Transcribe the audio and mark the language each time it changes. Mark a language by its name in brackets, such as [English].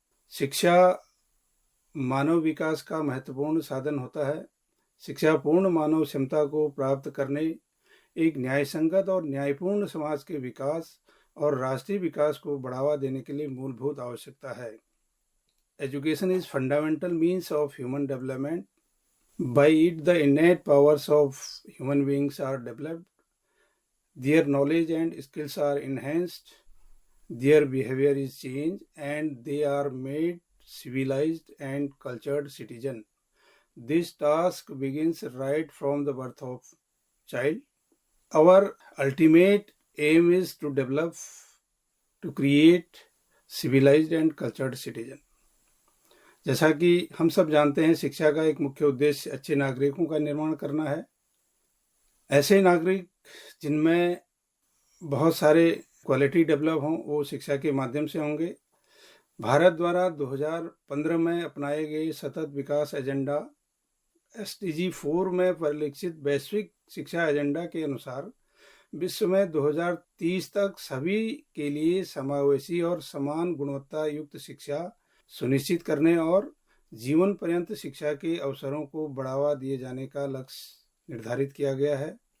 [Hindi] शिक्षा मानव विकास का महत्वपूर्ण साधन होता है। शिक्षा पूर्ण मानव क्षमता को प्राप्त करने, एक न्यायसंगत और न्यायपूर्ण समाज के विकास और राष्ट्रीय विकास को बढ़ावा देने के लिए मूलभूत आवश्यकता है। [English] Education is fundamental means of human development. By it, the innate powers of human beings are developed. Their knowledge and skills are enhanced. Their behavior is changed, and they are made civilized and cultured citizen. This task begins right from the birth of child. Our ultimate aim is to develop, to create civilized and cultured citizen. [Hindi] जैसा कि हम सब जानते हैं, शिक्षा का एक मुख्य उद्देश्य अच्छे नागरिकों का निर्माण करना है। ऐसे नागरिक जिनमें बहुत सारे क्वालिटी डेवलप हों, वो शिक्षा के माध्यम से होंगे। भारत द्वारा 2015 में अपनाए गए सतत विकास एजेंडा SDG 4 में परिलक्षित वैश्विक शिक्षा एजेंडा के अनुसार विश्व में 2030 तक सभी के लिए समावेशी और समान गुणवत्ता युक्त शिक्षा सुनिश्चित करने और जीवन पर्यंत शिक्षा के अवसरों को बढ़ावा दिए जाने का लक्ष्य निर्धारित किया गया है।